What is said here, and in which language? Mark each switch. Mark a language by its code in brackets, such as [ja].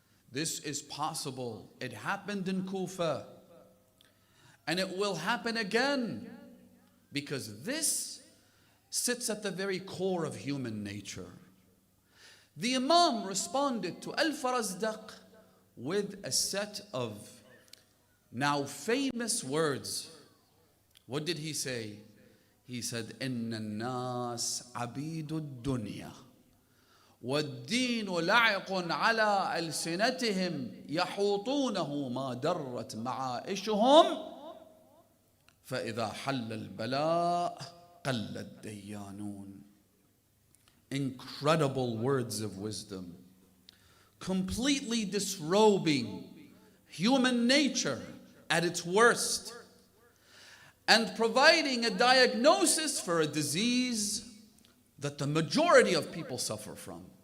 [en] This is possible. It happened in Kufa, and it will happen again, because this sits at the very core of human nature. The Imam responded to Al-Farazdaq with a set of now famous words. What did he say? He said, [ar] Inna nas abidu dunya والدين لعق على ألسنتهم يحوطونه ما درت معائشهم فإذا حل البلاء قل الديانون. [en] Incredible words of wisdom, completely disrobing human nature at its worst and providing a diagnosis for a disease that the majority of people suffer from.